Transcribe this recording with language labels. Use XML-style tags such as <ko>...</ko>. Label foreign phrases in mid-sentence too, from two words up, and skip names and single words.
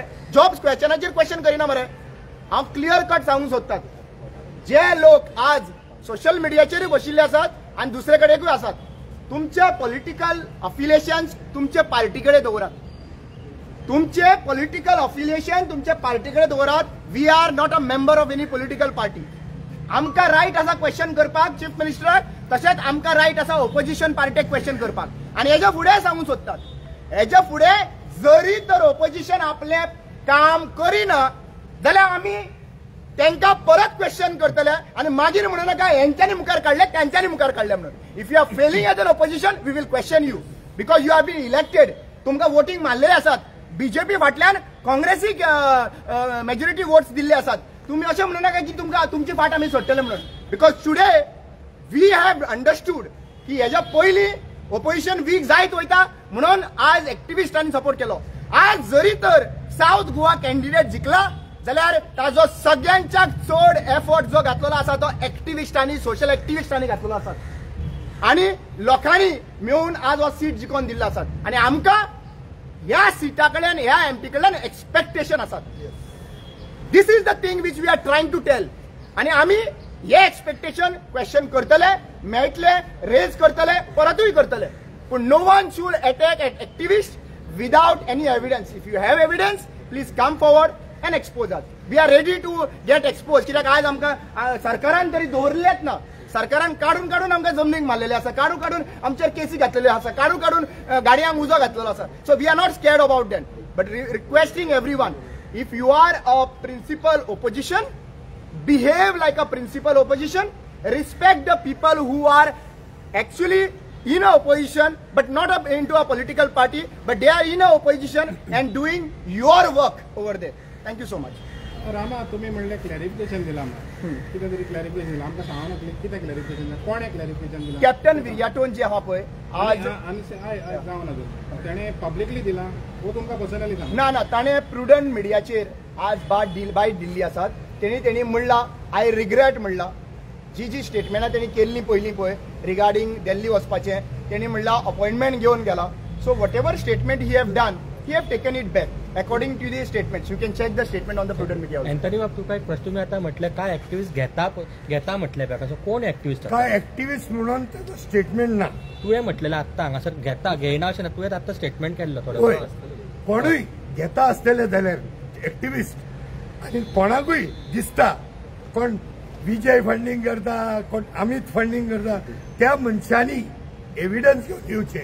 <kok>जॉब्स क्वेश्चनाचेर क्वेश्चन करिना मरे. हांव</kok> <en>clear cut</en> <kok>सांगूंक सोदतात, जे लोक आज सोशल मिडियाचेर बशिल्ले आसात आनी दुसरे कडेकूय आसात, तुमचे</kok> <en>political affiliations</en> <kok>तुमचे पार्टी कडेन दवरात. तुमचे</kok> <en>political affiliation</en> <kok>तुमचे पार्टी कडेन दवरात.</kok> <en>We are not a member of any political party.</en> <kok>आमकां रायट आसा क्वेश्चन करपाक</kok> <en>Chief Minister,</en> <kok>तशेंच आमकां रायट आसा</kok> <en>opposition party</en> <kok>क्वेश्चन करपाक. आनी हेच्या फुडें सांगूंक सोदतात, हेच्या फुडें जरी तर ओपोजिशन आपले काम करिना जाल्यार आमी तांकां परत क्वेश्चन करतले आनी मागीर म्हणू नाका हेंच्यांनी मुखार काडले त्यांच्यांनी मुखार काडले म्हणून.</kok> <en>If you are failing as an opposition we will question you because you have been elected.</en> <kok>तुमकां वोटींग मारलेले आसात. बीजेपी फाटल्यान काँग्रेसीक</kok> <en>majority votes</en> <kok>दिल्ले आसात. तुम्ही अशें म्हणू नाका की तुमकां तुमची फाट आमी सोडटले म्हणून.</kok> <en>because today we have understood</en> <kok>की हेच्या पयलीं ओपोजिशन वीक जायत वयता म्हणून आज एक्टिविस्टांनी सपोर्ट केलो. आज जरी तर साऊथ गोवा कॅन्डिडेट जिखला जाल्यार ताजो सगळ्यांच्याक चड एफर्ट जो घातलेलो आसा तो एक्टिविस्टांनी</kok> <en>social activists</en> <kok>घातलेलो आसा आनी लोकांनी मेळून आज हो सीट जिखोवन दिल्लो आसात. आनी आमकां ह्या सीटा कडल्यान ह्या एमपी कडल्यान एक्सपेक्टेशन आसात.</kok> <en>This is the thing which we are trying to tell.</en> <kok>आणि आम्ही हे एक्सपेक्टेशन क्वेश्चन करतले, मेळटले, रेज करतले, परतूय करतले.</kok> <en>पण no one should attack at activist without any evidence. If you have evidence please come forward and expose us. We are ready to get expose.</en> <kok>कित्याक आज आमकां सरकारान तरी दवरलेच ना. सरकारान काढून काढून आमकां जमनीक मारलेले आसा, काढून काढून आमचेर केसी घातलेल्यो आसा, काढून काढून गाडयांक उजो घातलेलो आसा.</kok> <en>So we are not scared about that, but requesting everyone, if you are a principal opposition, behave like a principal opposition, respect the people who are actually in a opposition but not into a political party, but they are in a opposition and doing your work over there. Thank you so much.</en> <kok>रामा, तुम्ही म्हणले क्लॅरिफिकेशन दिला आमकां, कितें तरी क्लॅरिफिकेशन दिला आमकां सांगू ना कितें क्लॅरिफिकेशन दिला, कोणे क्लॅरिफिकेशन दिला? कॅप्टन विर्याटोन जे आहा पळय आज जावन अजून ताणें पब्लिकली दिला वो तुमकां पर्सनली सांग? ना ना, ताणें प्रुडंट मिडियाचेर आज बायट दिल्ली आसात. तेणी म्हणला</kok> <en>I regret</en> <kok>म्हणला. जी स्टेटमेंटां तेणी केल्ली पयलीं पळय रिगार्डिंग दिल्ली वचपाचें, तेणी म्हणला अपॉइंटमेंट घेवन गेला.</kok> <en>So whatever statement he have done, he have taken it back according to the statements. You can check the statement on the Prudent Media.</en> <mr>अँथनी बाब, तुका एक प्रश्न तुम्ही आता म्हटलं काय ऍक्टिव्हिस्ट घेता म्हटले बॅक, कोण ऍक्टिव्हिस्ट? काय ऍक्टिव्हिस्ट म्हणून त्याचं स्टेटमेंट ना.</mr> <kok>तुवें म्हटलेलं आत्ता हांगासर घेना अशें ना, तुवें आत्ता स्टेटमेंट केल्लो होय, थोडं. कोणूय घेता आसतले जाल्यार ऍक्टिव्हिस्ट, आणि कोणाकूय दिसता कोण विजय फंडिंग करता, कोण अमित फंडिंग करता, त्या मनशांनी एव्हिडन्स घेवन येवचे.</kok>